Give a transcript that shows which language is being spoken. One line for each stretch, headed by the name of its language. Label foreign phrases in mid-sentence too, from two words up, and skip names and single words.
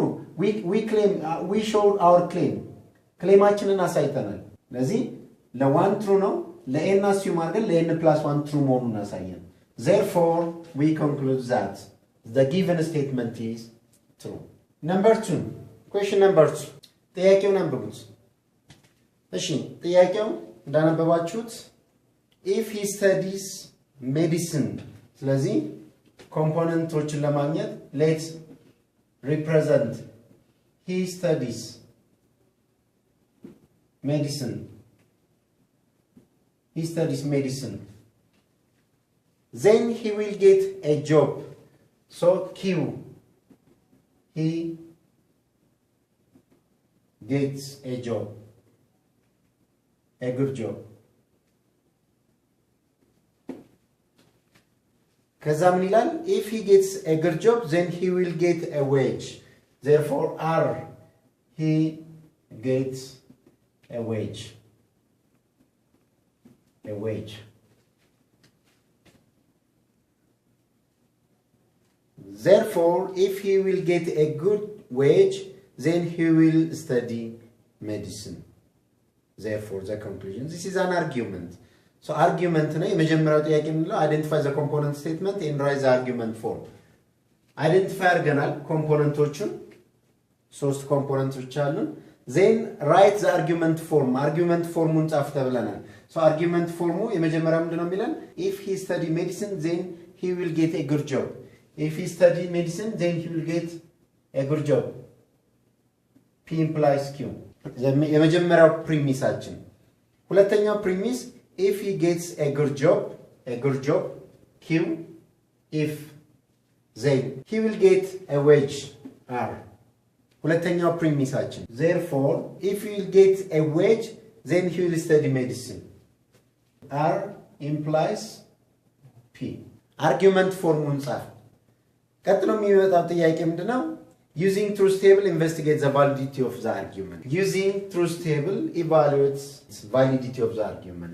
English: we claim we showed our claim.
Amharic: claimaችንን አሳይተናል። ለዚህ ለ1 true ነው፣ ለn assume አድርገን ለn plus 1 true መሆኑን አሳየን።
English: therefore we conclude that the given statement is true. number 2 question number 2
Amharic: ጥያቄውን አንብቡት። እሺ ጥያቄው እንዳነበባችሁት
English: if he studies medicine
Amharic: ስለዚህ ኮምፖነንቶችን ለማግኘት
English: let's represent he studies medicine. he studies medicine. then he will get a job. so Q he gets a job, a good job.
Amharic: ከዛ ምን ይላል?
English: If he gets a good job, then he will get a wage. Therefore, R, he gets a wage. A wage. Therefore, if he will get a good wage, then he will study medicine. Therefore, the conclusion. This is an argument. So, argument
Amharic: ነው የመጀመሪያው ጥያቄ ምንለው
English: identify the component statement and write the argument form.
Amharic: Identify አድርገናል ኮምፖነንቶቹን ሶስት ኮምፖነንቶች አሉን.
English: Then write the argument form.
Amharic: Argument formuን ጻፍ ተብለናል. So, argument formu የመጀመሪያው ምንድነው የሚለን?
English: If he study medicine, then he will get a good job. If he study medicine, then he will get a good job. P implies Q.
Amharic: የመጀመሪያው ፕሪሚሳችን። ሁለተኛው ፕሪሚስ
English: if he gets a good job, Q. If then he will get a wage, R.
Amharic: ሁለተኛው ፕሪሚሳችን።
English: Therefore, if he will get a wage, then he will study medicine. R implies P.
Amharic: Argument formuን ጻፍ። ቀጥሎ የሚመጣው ጥያቄ ምንድነው?
English: Using truth table, investigate the validity of the argument. Using truth table, evaluates validity of the argument.